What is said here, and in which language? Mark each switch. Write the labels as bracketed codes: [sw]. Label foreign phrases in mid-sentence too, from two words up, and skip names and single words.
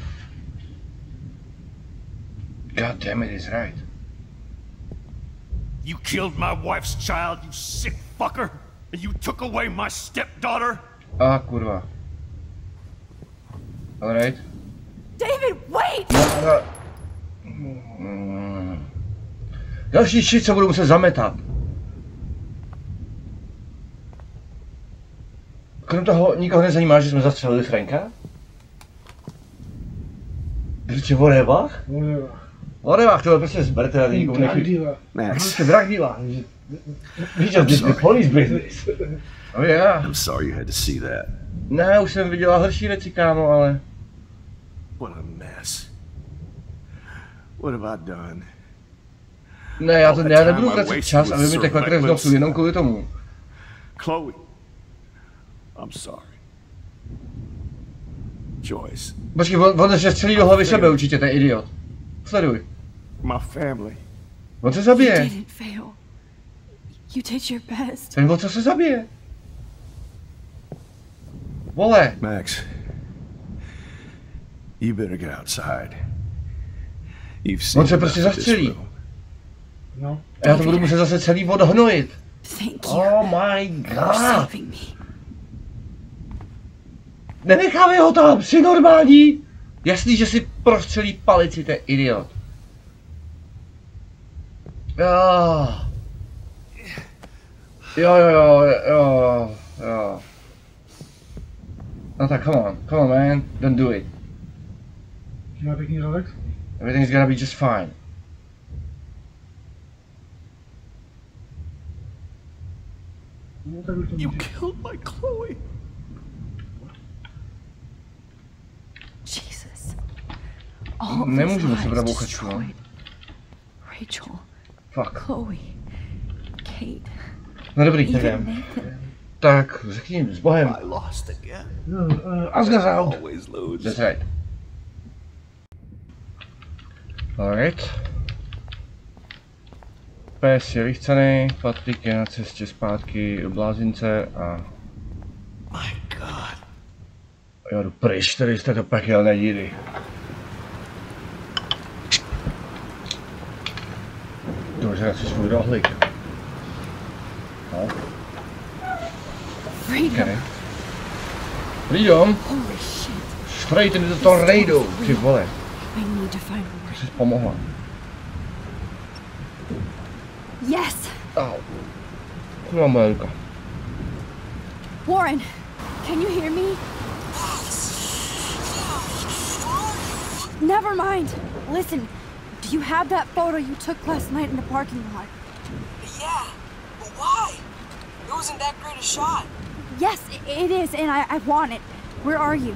[en] God damn it, he's right. You killed my wife's child, you sick fucker! And you took away my stepdaughter? [cs] Ah, kurva. Alright. [en] David, wait! [cs] Další shit se budu muset zametat. Krom toho nikoho nezajímá, že jsme zastřelili Franka? Prostě o rybách? O rybách, tohle prostě zberte, ale nikomu nechytí. Prostě drug dealer. [en] He just did the police business. Oh yeah. I'm sorry you had to see that. [cs] Ne, už jsem viděla horší věci, kámo, ale... [en] What a mess. What have I done? [cs] Ne, já nebudu vracet čas, aby mi tekla krev z nosu, jenom kvůli tomu. [en] Chloe, I'm sorry. Joyce. [cs] Počkej, on se střelí do hlavy sebe určitě, ten idiot. Sleduj. [en] My family. [cs] On se zabije. [en] You didn't fail. You did your best. [cs] Ten co se zabije. Vole. [en] Max, you better get outside. You've seen [cs] On se prostě zastřelí. No. A já to budu muset zase celý odhnojit. [en] Thank you. Oh my For god. saving me. [cs] Nenechávej ho tam, jsi normální. Jasný, že si prostřelí palici, ten idiot. Jo. No tak, [en] come on man, don't do it. [cs] Má pěkný zadek? [en] Everything's gonna be just fine. You killed my Chloe. Jesus. All [cs] Nemůžeme [en] those [cs] se [en] lives [cs] bouchat, [en] destroyed. Rachel. Fuck. Chloe. Kate. [cs] No dobrý, [en] Even [cs] nevím. [en] Nathan. [cs] Tak, řekni jim, s Bohem. [en] I lost again. Asga's out. Always lose. That's right. Alright. [cs] Pes je vychcený, Patrik je na cestě zpátky do blázince a... [en] My God. [cs] Já jdu pryč tady z této pekelné díry. Dožrat si svůj rohlík. [en] No. Okay. Freedom? Holy shit. Straight into the tornado, [cs] ty vole. [en] I need to find [cs] To jsi pomohla. [en] Yes! [cs] Au. Kurva moje ruka. [en] Warren, can you hear me? Never mind. Listen, do you have that photo you took last night in the parking lot? Yeah, but why? It wasn't that great a shot. Yes, it is, and I want it. Where are you?